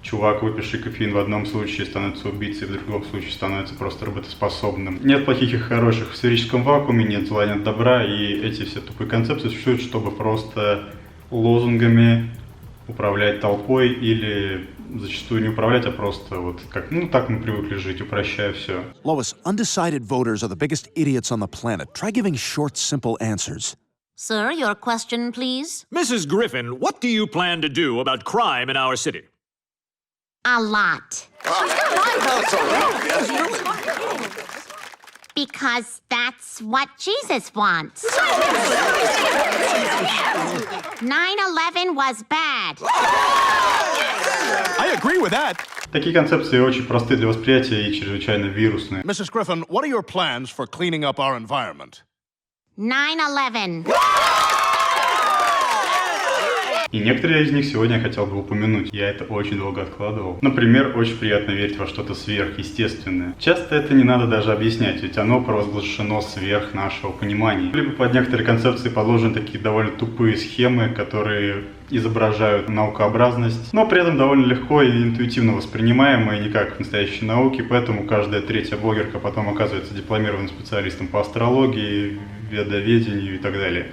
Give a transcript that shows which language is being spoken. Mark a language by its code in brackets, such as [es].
[ru] Чувак, выпивший кофеин в одном случае, становится убийцей, в другом случае становится просто работоспособным. Нет плохих и хороших в сферическом вакууме, нет зла, нет добра, и эти все тупые концепции существуют, чтобы просто лозунгами управлять толпой или зачастую не управлять, а просто вот как, ну так мы привыкли жить, упрощая все. [en] Lois, undecided voters are the biggest idiots on the planet. Try giving short, simple answers. Sir, your question, please? Mrs. Griffin, what do you plan to do about crime in our city? A lot. Because that's what Jesus wants. 9/11 was bad. I agree with that. [ru] Такие концепции очень просты для восприятия и чрезвычайно вирусные. [en] Mrs. Griffin, what are your plans for cleaning up our environment? 9/11. [ru] И некоторые из них сегодня я хотел бы упомянуть. Я это очень долго откладывал. Например, очень приятно верить во что-то сверхъестественное. Часто это не надо даже объяснять, ведь оно провозглашено сверх нашего понимания. Либо под некоторые концепции подложены такие довольно тупые схемы, которые изображают наукообразность, но при этом довольно легко и интуитивно воспринимаемые, не как в настоящей науке, поэтому каждая третья блогерка потом оказывается дипломированным специалистом по астрологии, ведоведению и так далее.